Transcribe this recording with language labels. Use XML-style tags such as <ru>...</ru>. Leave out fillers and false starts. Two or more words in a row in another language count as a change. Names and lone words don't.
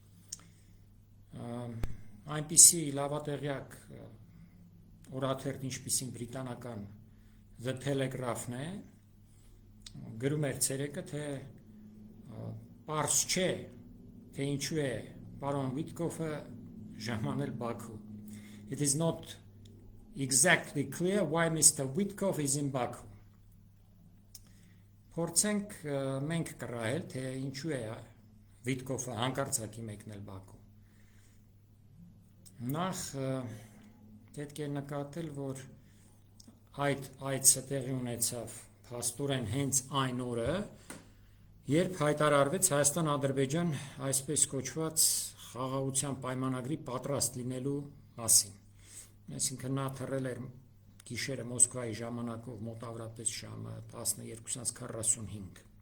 <hy>այնպիսի լավատեղյակ օրաթերթ, ինչպիսին բրիտանական The Telegraph-ն է, գրում էր ցերեկը, թե պարզ չէ, թե ինչու է պարոն Վիտկոֆը ժամանել Բաքու.</hy> <en>It is not exactly clear why Mr. Witkoff is in Baku.</en> <hy>Փորձենք մենք կռահել, թե ինչու է Վիտկոֆը հանկարծակի մեկնել Բաքու։ Նախ պետք է նկատել, որ այդ այցը տեղի ունեցավ փաստորեն հենց այն օրը, երբ հայտարարվեց Հայաստան-Ադրբեջան այսպես կոչված խաղաղության պայմանագրի պատրաստ լինելու մասին։ Այսինքն նա թռել էր գիշերը Մոսկվայի ժամանակով մոտավորապես ժամը 12:45</hy>